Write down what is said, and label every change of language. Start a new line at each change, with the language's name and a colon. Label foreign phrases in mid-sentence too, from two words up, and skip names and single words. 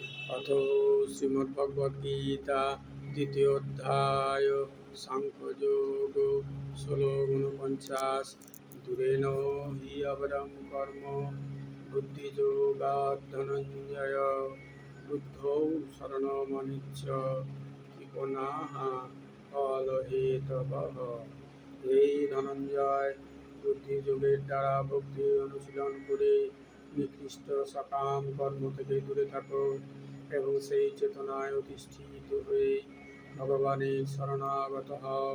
Sanskrit: अथ श्रीमद्भगवद्गीता द्वितीय अध्याय सांख्ययोग श्लोक 49 दूरेण हि अवरं कर्म बुद्धियोगात् धनञ्जय बुद्धौ शरणमनिच्छ কৃপণাঃ ফলহেতবঃ।
Bangla: এই ধনঞ্জয় বুদ্ধি যোগের দ্বারা ভক্তি অনুশীলন করে নিকৃষ্ট সকাম কর্ম থেকে দূরে থাকো এবং সেই চেতনায় অধিষ্ঠিত হয়ে ভগবানের শরণাগত হও।